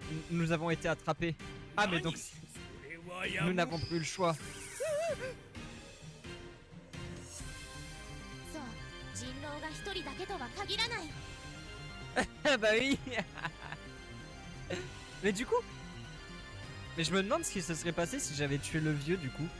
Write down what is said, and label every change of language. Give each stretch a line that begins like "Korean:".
French: Nous avons été attrapés. Ah mais donc
Japanese: それはや
French: nous n'avons plus le choix.
Japanese: そう、人狼が一人だけとは限らない。
French: Ah bah oui. Mais du coup, mais je me demande ce qui se serait passé si j'avais tué le vieux du coup.